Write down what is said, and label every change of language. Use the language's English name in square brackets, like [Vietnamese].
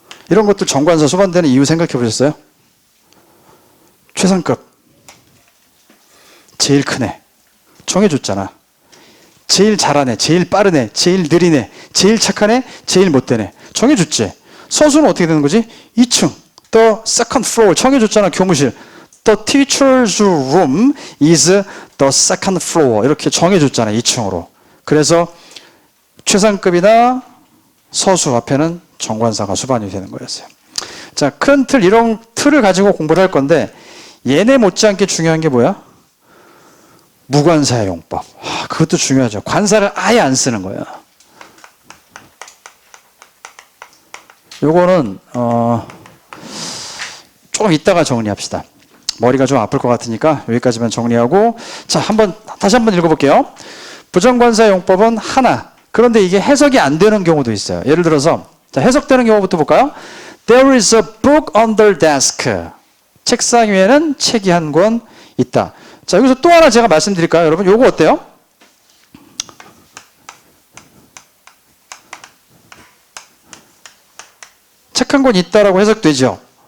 [Korean] 이런 것들 정관사 수반되는 이유 생각해 보셨어요? 최상급. 제일 크네. 정해줬잖아. 제일 잘하네. 제일 빠르네. 제일 느리네. 제일 착하네. 제일 못되네. 정해줬지. 서수는 어떻게 되는 거지? 2층. [English] The second floor. [Korean] 정해줬잖아. 교무실. [English] The teacher's room is the second floor. [Korean] 이렇게 정해줬잖아. 2층으로. 그래서 최상급이나 서수 앞에는 정관사가 수반이 되는 거였어요. 자, 큰 틀, 이런 틀을 가지고 공부를 할 건데 얘네 못지않게 중요한 게 뭐야? 무관사의 용법. 그것도 중요하죠. 관사를 아예 안 쓰는 거예요. 요거는 조금 이따가 정리합시다. 머리가 좀 아플 것 같으니까 여기까지만 정리하고, 자, 다시 한번 읽어볼게요. 부정관사의 용법은 하나. 그런데 이게 해석이 안 되는 경우도 있어요. 예를 들어서, 자, 해석되는 경우부터 볼까요? [English] There is a book on the desk. [Korean] 책상 위에는 책이 한 권 있다. 자, 여기서 또 하나 제가 말씀드릴까요? 여러분, 요거 어때요? 책 한 권 있다라고 해석되죠?